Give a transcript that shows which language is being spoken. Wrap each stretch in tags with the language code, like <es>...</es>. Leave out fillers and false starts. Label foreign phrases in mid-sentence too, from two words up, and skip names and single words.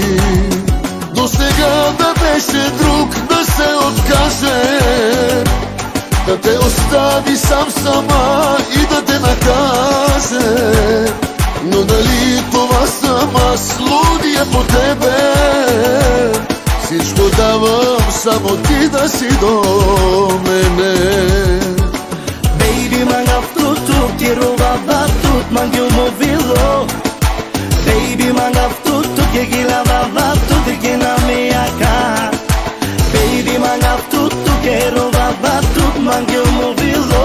<bg>Но сега да беше друг да се откаже, да те остави сама и да те накаже. Но дали това съм аз, лудия по тебе? Всичко давам, само ти да си до мене.</bg> <rom>Baby, mangav tutuk, ti rubava tut, mangiu movilo. Baby, mangav tutuk, ye gilavava tut, ke na meyaka. Baby, mangav tutuk, ye rubava tut, mangiu movilo.</rom>